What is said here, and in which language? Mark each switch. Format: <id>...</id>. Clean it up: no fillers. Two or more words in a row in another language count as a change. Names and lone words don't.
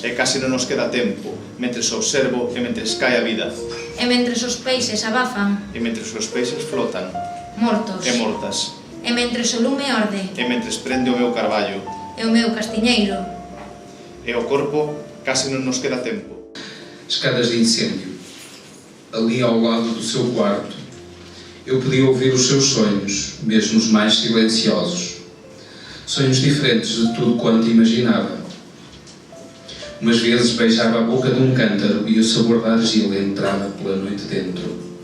<gl>E case non nos queda tempo. Mentres observo e mentres cae a vida. E mentres os peixes abafan. E mentres os peixes flotan. Mortos. E mortas. E mentres o lume orde. E mentres prende o meu carballo. E o meu castiñeiro. E o corpo case non nos queda tempo.</gl> <pt>Escadas de incêndio. Ali ao lado do seu quarto, eu podia ouvir os seus sonhos, mesmo os mais silenciosos. Sonhos diferentes de tudo quanto imaginava. Umas vezes beijava a boca de um cântaro e o sabor da argila entrava pela noite dentro.</pt>